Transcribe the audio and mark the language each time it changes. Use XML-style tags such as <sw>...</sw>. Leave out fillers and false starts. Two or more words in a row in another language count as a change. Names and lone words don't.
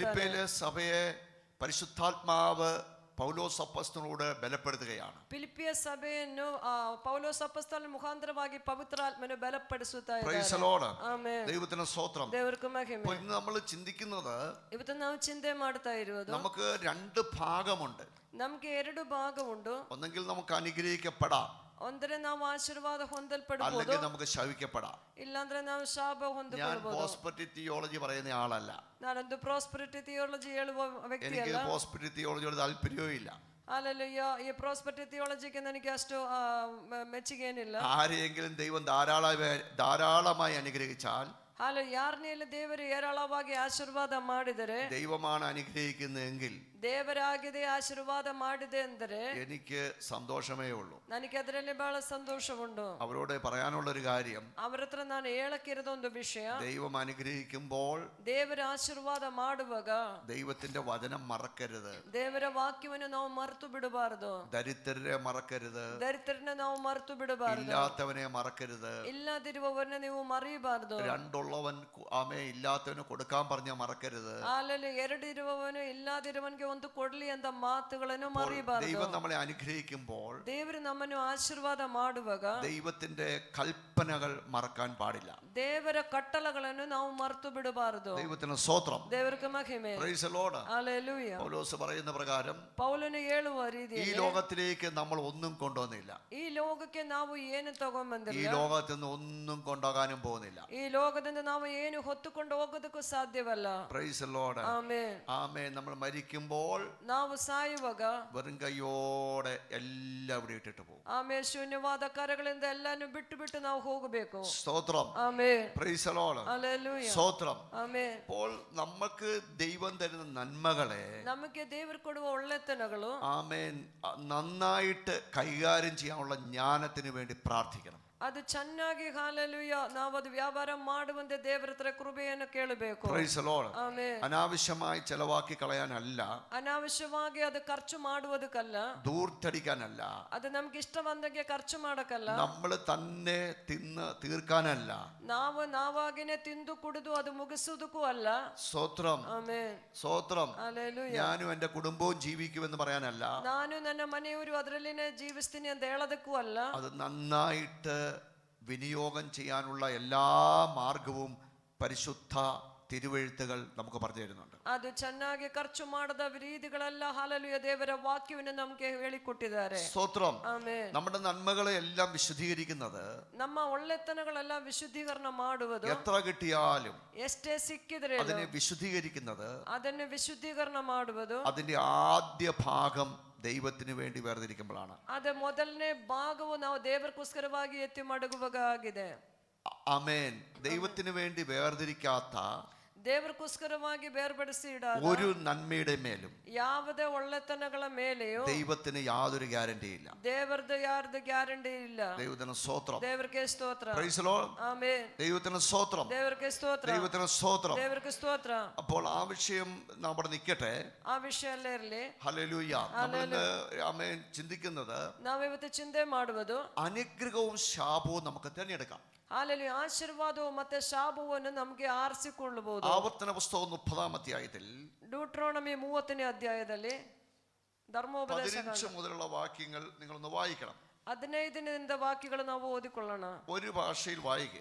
<ml>ഫിലിപ്പിയിലെ സഭയെ പരിശുദ്ധാത്മാവ് പൗലോസ് അപ്പോസ്തലനോട് ബലപ്പെടുത്തുകയാണ്.</ml> <kn>ಫಿಲಿಪಿಯ ಸಭೆಯನ್ನು ಪೌಲೋಸ್ ಅಪೊಸ್ತಲನ ಮುಖಾಂತರವಾಗಿ ಪವಿತ್ರಾತ್ಮನು ಬಲಪಡಿಸುತ್ತಾ</kn> <ml>പ്രൈസ്</ml> <kn>ಇದ್ದಾರೆ.</kn> <ml>ലോർഡ്.</ml> <kn>ಆಮೆನ್.</kn> <ml>ദൈവത്തിന് സ്തോത്രം.</ml> <kn>ದೇವರಿಗೆ ಮಹಿಮೆ.</kn> <ml>അപ്പോൾ ഇന്ന് നമ്മൾ ചിന്തിക്കുന്നത്,</ml> <kn>ಇವತ್ತು ನಾವು ಚಿಂತೆ ಮಾಡ್ತಾ ಇರುವುದು,</kn> <ml>നമുക്ക് 2 ഭാഗമുണ്ട്.</ml> <kn>ನಮ್ಗೆ 2 ಭಾಗ ಉಂಟು.</kn> <ml>ഒന്നെങ്കിൽ നമുക്ക് അനുഗ്രഹിക്കപ്പെടാം,</ml> <kn>ಒಂದರೆ ನಾವು ಆಶೀರ್ವಾದ ಹೊಂದಲ್ಪಡಬಹುದು,</kn> <ml>അല്ലെങ്കിൽ നമുക്ക് ശവിക്കപ്പെടാം.</ml> <kn>ಇಲ್ಲಾಂದ್ರೆ ನಾವು ಶಾಪ</kn> <ml>ഞാൻ</ml> <kn>ಹೊಂದಿಕೊಳ್ಳಬಹುದು.</kn> <en>prosperity theology</en> <ml>പറയുന്ന ആളല്ല.</ml> <kn>ನಾನೊಂದು</kn> <en>prosperity theology</en> <kn>ಹೇಳುವ ವ್ಯಕ್ತಿ</kn> <ml>എനിക്ക്</ml> <kn>ಅಲ್ಲ.</kn> <ml>പ്രോസ്പെരിറ്റി തിയോളജിയോട് താല്പര്യവും ഇല്ല.</ml> <kn>ಹಾಲೆಲೂಯ. ಈ ಪ್ರಾಸ್ಪರಿಟಿ ಥಿಯಾಲಜಿಗೆ ನನಗೆ ಅಷ್ಟು ಮೆಚ್ಚುಗೆ ಏನಿಲ್ಲ.</kn> <ml>ആരെയെങ്കിലും ദൈവം ധാരാളമായി അനുഗ്രഹിച്ചാൽ</ml> <kn>ಹಾಲು ಯಾರನ್ನೆಲ್ಲ ದೇವರು ಏರಾಳವಾಗಿ ಆಶೀರ್ವಾದ ಮಾಡಿದರೆ,</kn> <ml>ദൈവമാണ് അനുഗ്രഹിക്കുന്നതെങ്കിൽ</ml> <kn>ದೇವರಾಗಿದೆ ಆಶೀರ್ವಾದ ಮಾಡಿದೆ ಅಂದರೆ</kn> <ml>എനിക്ക് സന്തോഷമേ ഉള്ളൂ.</ml> <kn>ನನಗೆ ಅದರಲ್ಲಿ ಬಹಳ ಸಂತೋಷವುಂಟು.</kn> <ml>അവരോട് പറയാനുള്ള ഒരു കാര്യം,</ml> <kn>ಅವರ ಹತ್ರ ನಾನು ಹೇಳಕ್ಕಿರೋದು ಒಂದು ವಿಷಯ,</kn> <ml>ദൈവം അനുഗ്രഹിക്കുമ്പോൾ</ml> <kn>ದೇವರ ಆಶೀರ್ವಾದ ಮಾಡುವಾಗ</kn> <ml>ദൈവത്തിന്റെ വചനം മറക്കരുത്.</ml> <kn>ದೇವರ ವಾಕ್ಯವನ್ನು ನಾವು ಮರೆತು ಬಿಡಬಾರದು.</kn> <ml>ദരിദ്രരെ മറക്കരുത്.</ml> <kn>ದರಿದ್ರನ ನಾವು ಮರೆತು ಬಿಡಬಾರದು.</kn> <ml>ഇല്ലാത്തവനെ മറക്കരുത്.</ml> <kn>ಇಲ್ಲದಿರುವವರನ್ನ ನೀವು ಮರೆಯಬಾರದು.</kn> <ml>രണ്ടുള്ളവൻ ഇല്ലാത്തവന് കൊടുക്കാൻ പറഞ്ഞ മറക്കരുത്.</ml> <kn>ಹಾಲಲ್ಲಿ ಎರಡು ಇರುವವನು ಇಲ್ಲದಿರುವವನಿಗೆ ಒಂದು ಕೊಡ್ಲಿ ಅಂತ ಮಾತುಗಳನ್ನು ಮರೆಯಬಾರದು.</kn> <ml>ദൈവം നമ്മളെ അനുഗ്രഹിക്കുമ്പോൾ,</ml> <kn>ದೇವರು ನಮ್ಮನ್ನು ಆಶೀರ್ವಾದ ಮಾಡುವಾಗ</kn> <ml>ദൈവത്തിന്റെ കൽപ്പനകൾ മറക്കാൻ പാടില്ല.</ml> <kn>ದೇವರ ಕಟ್ಟಳೆಗಳನ್ನು ನಾವು ಮರೆತು ಬಿಡಬಾರದು.</kn> <ml>ദൈവത്തിന് സ്തോത്രം.</ml> <kn>ದೇವರಿಗೆ ಮಹಿಮೆ.</kn> <en>Praise the Lord.</en> <ml>ഹല്ലേലൂയ. പൗലോസ് പറയുന്ന പ്രകാരം</ml> <kn>ಪೌಲನು ಹೇಳುವ</kn> <ml>ഈ</ml> <kn>ರೀತಿಯಲ್ಲಿ</kn> <ml>ലോകത്തിലേക്ക് നമ്മൾ ഒന്നും കൊണ്ടുവന്നില്ല.</ml> <kn>ಈ ಲೋಕಕ್ಕೆ ನಾವು ಏನು</kn> <ml>ഈ</ml> <kn>ತಗೊಂಡ್ಬಂದಿಲ್ಲ.</kn> <ml>ലോകത്തിൽ നിന്ന് ഒന്നും കൊണ്ടുപോകാനും പോകുന്നില്ല.</ml> <kn>ಈ ಲೋಕದಿಂದ ನಾವು ಏನು ಹೊತ್ತುಕೊಂಡು ಹೋಗೋದಕ್ಕೂ ಸಾಧ್ಯವಲ್ಲ.</kn> <en>Praise the Lord.</en> <kn>ಆಮೆನ್.</kn> <ml>ആമേൻ. നമ്മൾ മരിക്കുമ്പോൾ</ml> <kn>ನಾವು ಸಾಯುವಾಗ</kn> <ml>വെറും കൈയോടെ എല്ലാം ഇവിടെ ഇട്ടിട്ട് പോകും.</ml> <kn>ಆಮೇಲೆ ಶೂನ್ಯವಾದ ಕರಗಳಿಂದ ಎಲ್ಲಾನು ಬಿಟ್ಟು ಬಿಟ್ಟು ನಾವು ಹೋಗಬೇಕು.</kn> <ml>സ്തോത്രം.</ml> <kn>ಆಮೆನ್.</kn> <en>Praise the Lord.</en> <ml>ഹല്ലേലൂയ. സ്തോത്രം.</ml> <kn>ಆಮೆನ್.</kn> <ml>അപ്പോൾ നമുക്ക് ദൈവം തരുന്ന നന്മകളെ</ml> <kn>ನಮಗೆ ದೇವರು ಕೊಡುವ ಒಳ್ಳೆತನಗಳು</kn> <ml>ആമേൻ നന്നായിട്ട് കൈകാര്യം ചെയ്യാനുള്ള ജ്ഞാനത്തിന് വേണ്ടി പ്രാർത്ഥിക്കണം.</ml> <kn>ಅದು ಚೆನ್ನಾಗಿ ಹಾಲೆಲೂಯ ನಾವು ಅದು ವ್ಯಾಪಾರ ಮಾಡುವಂತೆ ದೇವರ ಹತ್ರ ಕೃಪೆಯನ್ನು ಕೇಳಬೇಕು.</kn> <en>Praise the Lord.</en> <kn>ಆಮೆನ್.</kn> <ml>അനാവശ്യമായി ചെലവാക്കി കളയാനല്ല,</ml> <kn>ಅನಾವಶ್ಯವಾಗಿ ಅದು ಖರ್ಚು ಮಾಡುವುದಕ್ಕಲ್ಲ,</kn> <ml>ദൂർത്തടിക്കാനല്ല,</ml> <kn>ಅದು ನಮ್ಗೆ ಇಷ್ಟ ಬಂದಂಗೆ ಖರ್ಚು ಮಾಡಕ್ಕಲ್ಲ,</kn> <ml>നമ്മൾ തന്നെ തിന്ന് തീർക്കാനല്ല,</ml> <kn>ನಾವು ನಾವಾಗಿನೇ ತಿಂದು ಕುಡಿದು ಅದು ಮುಗಿಸುವುದಕ್ಕೂ ಅಲ್ಲ.</kn> <ml>സ്തോത്രം.</ml> <kn>ಆಮೆನ್.</kn> <ml>സ്തോത്രം.</ml> <kn>ಹಲ್ಲೆಲೂಯ.</kn> <ml>ഞാനും എന്റെ കുടുംബവും ജീവിക്കുമെന്ന് പറയാനല്ല,</ml> <kn>ನಾನು ನನ್ನ ಮನೆಯವರು ಅದರಲ್ಲಿನೇ ಜೀವಿಸ್ತೀನಿ ಅಂತ ಹೇಳೋದಕ್ಕೂ ಅಲ್ಲ.</kn> <ml>അത് നന്നായിട്ട് വിനിയോഗം ചെയ്യാനുള്ള എല്ലാ മാർഗവും പരിശുദ്ധ തിരുവെഴുത്തുകൾ നമുക്ക് പറഞ്ഞു തരുന്നുണ്ട്.</ml> <kn>ಅದು ಚೆನ್ನಾಗಿ ಖರ್ಚು ಮಾಡದ ರೀತಿಗಳೆಲ್ಲ ಹಾಲೆಲೂಯ ದೇವರ ವಾಕ್ಯವನ್ನು ನಮಗೆ ಹೇಳಿಕೊಟ್ಟಿದ್ದಾರೆ.</kn> <ml>സ്തോത്രം.</ml> <kn>ಆಮೆನ್.</kn> <ml>നമ്മുടെ നന്മകളെ എല്ലാം വിശുദ്ധീകരിക്കുന്നത്,</ml> <kn>ನಮ್ಮ ಒಳ್ಳೆತನಗಳೆಲ್ಲ ವಿಶುದ್ಧೀಕರಣ ಮಾಡುವುದು,</kn> <ml>എത്ര കിട്ടിയാലും</ml> <kn>ಎಷ್ಟೇ ಸಿಕ್ಕಿದ್ರೆ</kn> <ml>അതിനെ വിശുദ്ധീകരിക്കുന്നത്,</ml> <kn>ಅದನ್ನು ವಿಶುದ್ಧೀಕರಣ ಮಾಡುವುದು,</kn> <ml>അതിന്റെ ആദ്യ ഭാഗം ദൈവത്തിന് വേണ്ടി വേർതിരിക്കുമ്പോഴാണ്.</ml> <kn>ಅದ ಮೊದಲನೇ ಭಾಗವು ನಾವು ದೇವರಿಗೋಸ್ಕರವಾಗಿ ಎತ್ತಿ ಮಡಗುವಾಗ ಆಗಿದೆ.</kn> <ml>ആമേൻ. ദൈവത്തിന് വേണ്ടി വേർതിരിക്കാത്ത</ml> <kn>ದೇವರಿಗೋಸ್ಕರವಾಗಿ ಬೇರ್ಪಡಿಸಿ ಇಡಾದ</kn> <ml>ഒരു നന്മയുടെ മേലും</ml> <kn>ಯಾವುದೇ ಒಳ್ಳೆತನಗಳ ಮೇಲೆಯೂ</kn> <ml>ദൈവത്തിന് യാതൊരു ഗ്യാരണ്ടി ഇല്ല.</ml> <kn>ದೇವರದು ಯಾರ್ದು ಗ್ಯಾರಂಟಿ ಇಲ್ಲ.</kn> <ml>ദൈവത്തിന് സ്തോത്രം.</ml> <kn>ದೇವರಿಗೆ ಸ್ತೋತ್ರ.</kn> <en>Praise the Lord.</en> <kn>ಆಮೆನ್.</kn> <ml>ദൈവത്തിന് സ്തോത്രം.</ml> <kn>ದೇವರಿಗೆ ಸ್ತೋತ್ರ.</kn> <ml>ദൈവത്തിന് സ്തോത്രം.</ml> <kn>ದೇವರಿಗೆ ಸ್ತೋತ್ರ.</kn> <ml>അപ്പോൾ ആ വിഷയം നമ്മുടെ നിൽക്കട്ടെ.</ml> <kn>ಆ ವಿಷಯ ಅಲ್ಲೇ ಇರಲಿ.</kn> <ml>ഹല്ലേലൂയ. നമ്മളിന്ന് ആമേൻ ചിന്തിക്കുന്നത്,</ml> <kn>ನಾವಿವತ್ತು ಚಿಂತೆ ಮಾಡುವುದು</kn> <ml>അനുഗ്രഹവും ശാപവും നമുക്ക് തിരഞ്ഞെടുക്കാം.</ml> <kn>ಹಾಲೆಲೂಯ. ಆಶೀರ್ವಾದವು ಮತ್ತೆ ಶಾಪವನ್ನು ನಮಗೆ ಆರಿಸಿಕೊಳ್ಳಬಹುದು.</kn> <ml>ആവർത്തന പുസ്തകം 30-ാം അധ്യായത്തിൽ</ml> <kn>ಡ್ಯೂಟ್ರೋನಮಿ 30ನೇ ಅಧ್ಯಾಯದಲ್ಲಿ ಧರ್ಮೋಪದೇಶ</kn> <ml>15 മുതലുള്ള വാക്യങ്ങൾ നിങ്ങളൊന്ന് വായിക്കണം.</ml> <kn>15ರಿಂದ ವಾಕ್ಯಗಳು ನಾವು ಓದಿಕೊಳ್ಳೋಣ.</kn> <ml>ഒരു ഭാഷയിൽ വായിക്കുക.</ml>